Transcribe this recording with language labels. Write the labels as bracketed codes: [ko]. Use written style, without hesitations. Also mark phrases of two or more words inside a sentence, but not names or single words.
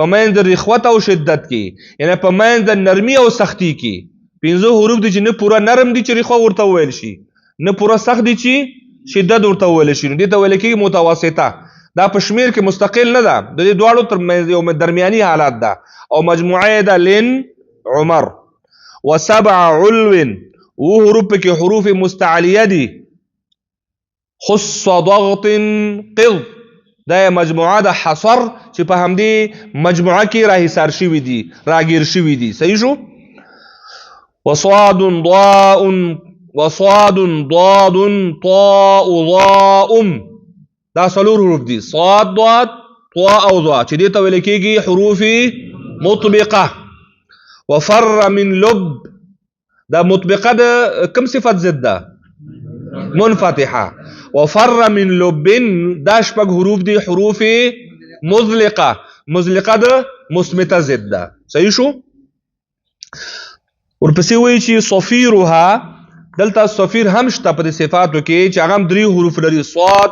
[ps] منځ د رخوت او شدت کې یعنی په منځ د نرمي او سختی کې 15 حروف دي چې نه پورا نرم دي چې رخوه ورته ویل شي نه پورا سخت دي چې شدت ورته ویل شي دي ته ویل کېږي متوسطه دا په شمیر کې مستقل نه ده د دې دواړو ترمنځ یو درمیاني حالات ده او مجموعه ده [ar] لن عمر وسبع علو [ps] و حروف کې حروف مستعلیه دي [ar] خص ضغط قض [ps] دا مجموعه ده حصر چې په همدې مجموعه کې راهیسار شوي دي راګیر شوي دي صحیح شو [ar] وصاد ضاء وصاد ضاد طاء ضاء [ps] دا څلور حروف دي صاد ضاد طاء او ضاء چې دې ته ویل کېږي حروف مطبقه [ar] وفر من لب [ps] دا مطبقه ده کوم صفت ضد ده منفتحه [ar] وفر من لب [ps] دا شپږ حروف دي حروف مزلقه مزلقه ده مثبته ضد ده صحیح شو ورپسې وایي چې صفیرها دلته صفیر هم شته په صفاتو کې چې هغه 3 حروف لري صاد